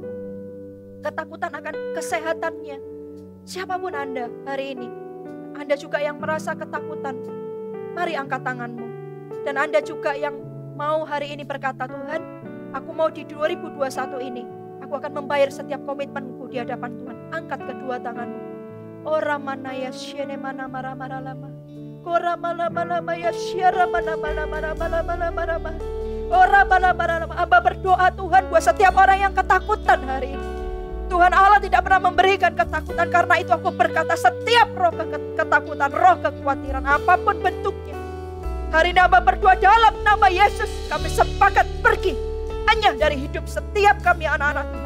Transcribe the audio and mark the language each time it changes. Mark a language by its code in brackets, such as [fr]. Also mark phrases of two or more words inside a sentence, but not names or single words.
[id] Ketakutan akan kesehatannya. Siapapun Anda hari ini, Anda juga yang merasa ketakutan, mari angkat tanganmu. Dan Anda juga yang mau hari ini berkata, Tuhan, aku mau di 2021 ini, aku akan membayar setiap komitmenku di hadapan Tuhan. Angkat kedua tanganmu. Ora mana ya syene mana mara mara lama. Kora mala mala ya syara mana mala mara mala mala mara mara. Ora mala mara lama. Amba berdoa Tuhan buat setiap orang yang ketakutan hari ini. Tuhan Allah tidak pernah memberikan ketakutan, karena itu aku berkata setiap roh ketakutan, roh kekhawatiran apapun bentuknya, hari ini Amba berdoa dalam nama Yesus, kami sepakat pergi hanya dari hidup setiap kami anak-anak Tuhan.